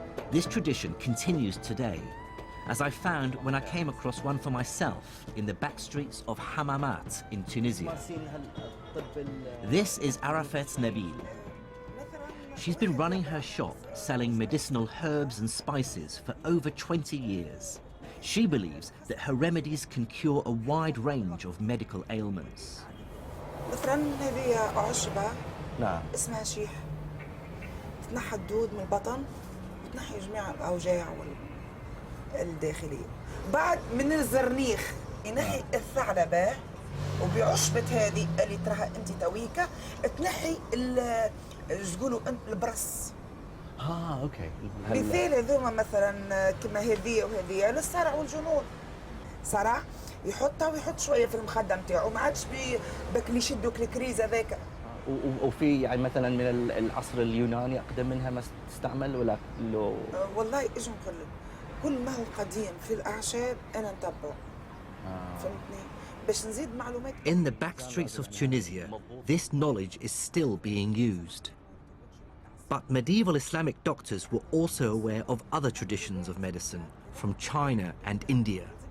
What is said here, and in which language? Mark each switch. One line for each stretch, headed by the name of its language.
English: This tradition continues today, as I found when I came across one for myself in the back streets of Hammamat in Tunisia. This is Arafat Nabil. She's been running her shop selling medicinal herbs and spices for over 20 years. She believes that her remedies can cure a wide range of medical ailments.
Arabic: الفرن هذه عشبة اسمها شيح بتنحى الدود من البطن بتنحي جميع الأوجاع الداخلية. بعد من الزرنيخ ينحي الثعلبة، وبعشبة هذه اللي تراها انت تويكا تنحي تقولوا البرص. اوكي. مثال هذوما مثلا كما هذه وهذه للصرع والجنون. صرع يحطها ويحط شويه في المخده نتاعو، ما عادش بك اللي يشدوك الكريز هذاك. وفي يعني مثلا من العصر اليوناني اقدم منها ما تستعمل ولا لو؟ والله اجي نقول لك كل ما هو قديم في الاعشاب انا نتبعه. فهمتني؟ باش نزيد معلومات.
English: In the back streets of Tunisia, this knowledge is still being used. But medieval Islamic doctors were also aware of other traditions of medicine from China and India.